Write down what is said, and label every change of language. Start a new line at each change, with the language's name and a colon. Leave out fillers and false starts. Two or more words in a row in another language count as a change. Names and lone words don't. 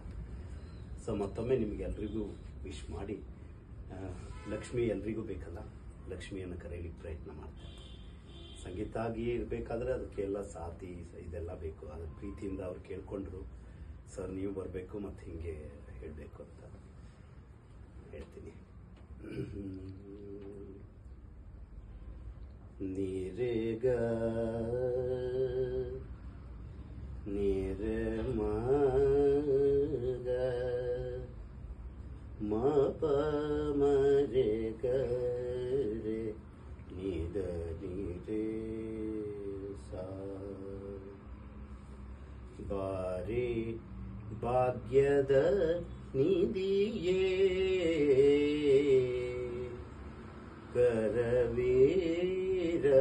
Kannada: ಸೊ ಮತ್ತೊಮ್ಮೆ ನಿಮಗೆಲ್ರಿಗೂ ವಿಶ್ ಮಾಡಿ, ಲಕ್ಷ್ಮಿ ಎಲ್ರಿಗೂ ಬೇಕಲ್ಲ, ಲಕ್ಷ್ಮಿಯನ್ನು ಕರೆಯಲಿಕ್ಕೆ ಪ್ರಯತ್ನ ಮಾಡ್ತಾರೆ. ಸಂಗೀತ ಆಗಿ ಇರಬೇಕಾದ್ರೆ ಅದಕ್ಕೆಲ್ಲ ಸಾಥಿ ಇದೆಲ್ಲ ಬೇಕು. ಅದ್ರ ಪ್ರೀತಿಯಿಂದ ಅವ್ರು ಕೇಳ್ಕೊಂಡ್ರು, ಸರ್ ನೀವು ಬರಬೇಕು ಮತ್ತು ಹಿಂಗೆ ಹೇಳಬೇಕು ಅಂತ ಹೇಳ್ತೀನಿ. ನೀರೇಗ ನೀರ ಮಗ ಮಪ ಮರೆ ಗರೆ ನಿದ ನೀರೇ ಸಾ ಬಾರಿ ಭಾಗ್ಯದ ನಿಧಿಯೇ ಕರವೀರ